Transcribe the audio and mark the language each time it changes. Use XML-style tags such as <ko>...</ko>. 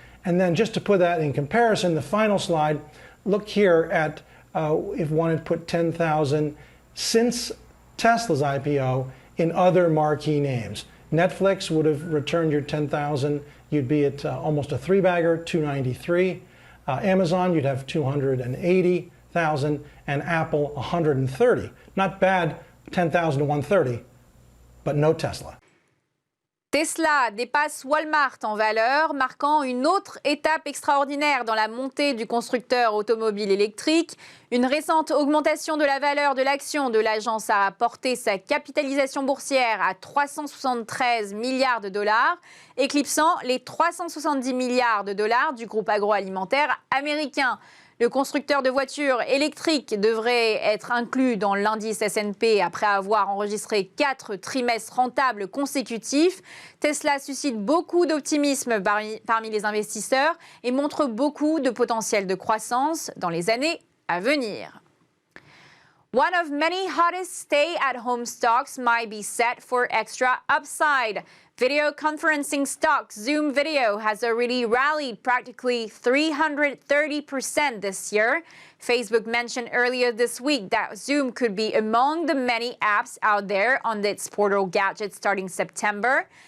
<en>And then just to put that in comparison, the final slide, look here at if one had put 10,000 since Tesla's IPO in other marquee names. Netflix would have returned your 10,000. You'd be at almost a 3-bagger, 293. Amazon, you'd have 280,000, and Apple 130. Not bad, 10,000 to 130, but no Tesla.</en> <fr>Tesla dépasse Walmart en valeur, marquant une autre étape extraordinaire dans la montée du constructeur automobile électrique. Une récente augmentation de la valeur de l'action de l'agence a porté sa capitalisation boursière à 373 milliards de dollars, éclipsant les 370 milliards de dollars du groupe agroalimentaire américain. Le constructeur de voitures électriques devrait être inclus dans l'indice S&P après avoir enregistré 4 trimestres rentables consécutifs. Tesla suscite beaucoup d'optimisme parmi les investisseurs et montre beaucoup de potentiel de croissance dans les années à venir.</fr> <en>One of many hottest stay-at-home stocks might be set for extra upside. Video conferencing stock Zoom Video has already rallied practically 330% this year. Facebook mentioned earlier this week that Zoom could be among the many apps out there on its portal gadget starting September.</en>